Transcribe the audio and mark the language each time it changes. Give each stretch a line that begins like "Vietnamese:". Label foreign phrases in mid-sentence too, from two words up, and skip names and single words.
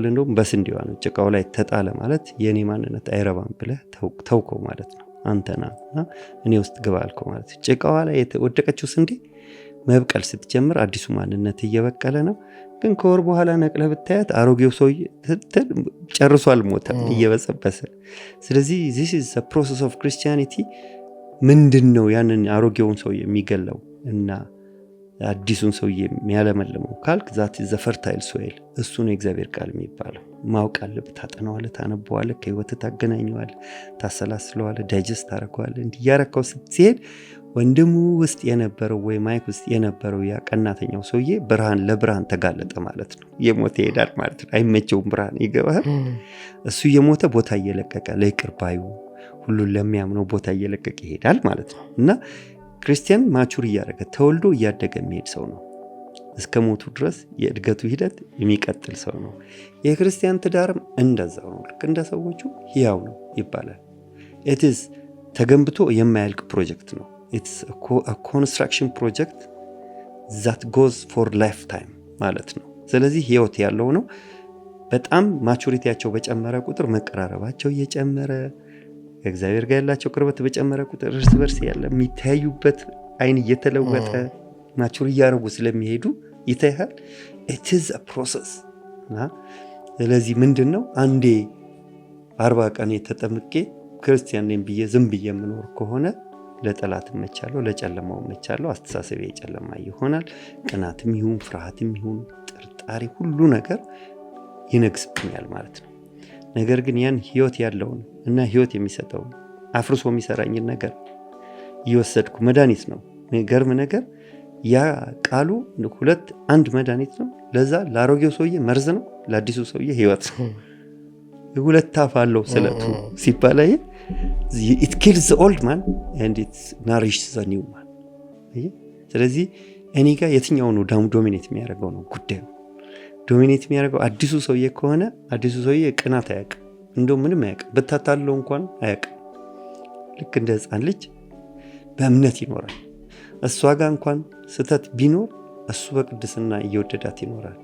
Amharic: እንደውም በስንዴዋ ነው። ጭቃው ላይ ተጣለ ማለት የኔ ማንነት አይረባም ብለህ ተውከው ማለት ነው። አንተና እኔ ውስጥ ግባ አልከው ማለት ነው። ጭቃዋ ላይ የተወደቀችው ስንዴ መብቀል ስትጀምር አዲሱ ማንነት እየበቀለ ነው። ግን ከወር በኋላ ነቅለህ ብታያት አሮጌው ሰው ጨርሶ አልሞተም፣ እየበሰበሰ። ስለዚህ
English: this is a process of Christianity።
Amharic: ምንድነው ያንን አሮጌውን ሰው የሚገለው እና አዲሱን ሰው የሚያለመልመው ካልክ
English: that is the fertile soil።
Amharic: እሱ ነው የእግዚአብሔር ቃል የሚባለው። ማወቅ አለብህ፣ ታጠናዋለህ፣ ታነበዋለህ፣ ከህይወትህ ታገናኘዋለህ፣ ታሰላስለዋለህ፣ ዳይጀስት ታደርገዋለህ። እንዲህ እያረከው ስትሄድ ወንድሙ ውስጥ የነበረው ወይ ማይክ ውስጥ የነበረው ያ ቀናተኛው ሰውዬ ለብርሃን ተጋለጠ ማለት ነው። የሞተ ይሄዳል ማለት ነው። አይመቸውም ብርሃን ይገባል። እሱ የሞተ ቦታ እየለቀቀ ለይቅር ባዩ ሁሉን ለሚያምነው ቦታ እየለቀቀ ይሄዳል ማለት ነው። እና ክርስቲያን ማቹር እያደረገ ተወልዶ እያደገ የሚሄድ ሰው ነው። እስከ ሞቱ ድረስ የእድገቱ ሂደት የሚቀጥል ሰው ነው። የክርስቲያን ትዳርም እንደዛው ነው። ልክ እንደ ሰዎቹ ሕያው ነው ይባላል። ኢትስ ተገንብቶ የማያልቅ ፕሮጀክት ነው።
English: it's a construction project that goes for lifetime
Amharic: ማለት ነው። ስለዚህ ህይወት ያለው ነው። በጣም ማቹሪቲያቸው በጨመረ ቁጥር መቀራረባቸው እየጨመረ እግዚአብሔር ጋር ያላቸው ቅርበት በጨመረ ቁጥር እርስ በርስ ያለ የሚታዩበት አይን እየተለወጠ ማቹር እያደረጉ ስለሚሄዱ ይታያል።
English: it is a process።
Amharic: ስለዚህ ምንድነው አንዴ 40 ቀን የተጠምቄ ክርስቲያን ነኝ ብዬ ዝም ብዬ የምኖር ከሆነ ለጠላት መቻለው፣ ለጨለማው መቻለው፣ አስተሳሰብ የጨለማ ይሆናል። ቅናትም ይሁን ፍርሃትም ይሁን ጥርጣሬ ሁሉ ነገር ይነግስብኛል ማለት ነው። ነገር ግን ያን ህይወት ያለውን እና ህይወት የሚሰጠው አፍርሶ የሚሰራኝን ነገር እየወሰድኩ መድኃኒት ነው። የሚገርም ነገር ያ ቃሉ አንድ መድኃኒት ነው። ለዛ ለአሮጌው ሰውዬ መርዝ ነው፣ ለአዲሱ ሰውዬ ህይወት ነው። ሁለት አፍ አለው ስለቱ ሲባል
English: it kills the old man and it nourishes the new man።
Amharic: ስለዚህ እኔ ጋር የትኛው ነው ዶሚኔት የሚያደርገው ነው ጉዳዩ። ዶሚኔት የሚያደርገው አዲሱ ሰውዬ ከሆነ አዲሱ ሰውዬ ቅናት አያውቅም፣ እንደውም ምንም አያውቅም፣ ብታታለው እንኳን አያውቅም። ልክ እንደ ሕፃን ልጅ በእምነት ይኖራል። እሷ ጋር እንኳን ስህተት ቢኖር እሱ በቅድስና እየወደዳት ይኖራል።